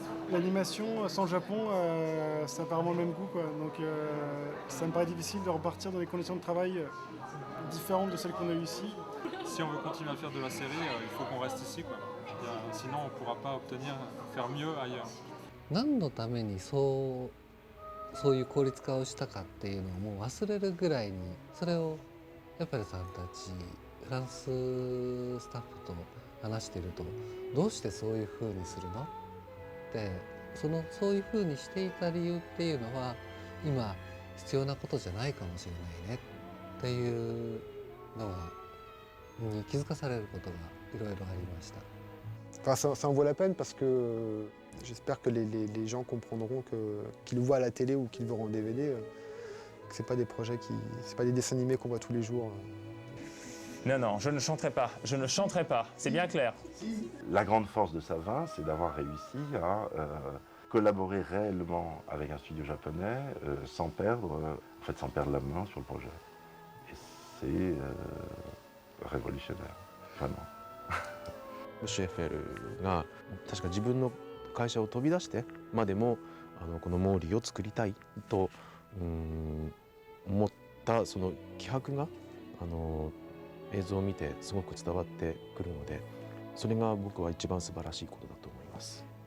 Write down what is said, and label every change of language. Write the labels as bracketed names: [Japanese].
[French] L'animation sans le Japon, c'est apparemment le même goût, quoi. Donc ça me paraît difficile de repartir dans des conditions de travail différentes de celles qu'on a eues ici. Si on veut continuer à faire de la série, il faut qu'on reste ici, quoi. Sinon on ne pourra pas faire mieux ailleurs. [Japanese] 何のためにそういう効率化をしたかっていうのをもう忘れるぐらいに、それをやっぱりさんたちフランススタッフと話していると、どうしてそういう風にするのってそういう風にしていた理由っていうのは今必要なことじゃないかもしれないねっていうのに気づかされることがいろいろありました。 [French] Enfin, ça en vaut la peine parce que j'espère que les gens comprendront qu'ils le voient à la télé ou qu'ils le verront en DVD, que c'est pas des projets c'est pas des dessins animés qu'on voit tous les jours. Non, non, je ne chanterai pas, c'est bien clair. La grande force de Savin, c'est d'avoir réussi à collaborer réellement avec un studio japonais sans perdre la main sur le projet. Et c'est révolutionnaire, vraiment. [Japanese] CFL が確か自分の会社を飛び出してまでもこのモーリーを作りたいと思ったその気迫が映像を見てすごく伝わってくるので、それが僕は一番素晴らしいことだと思います。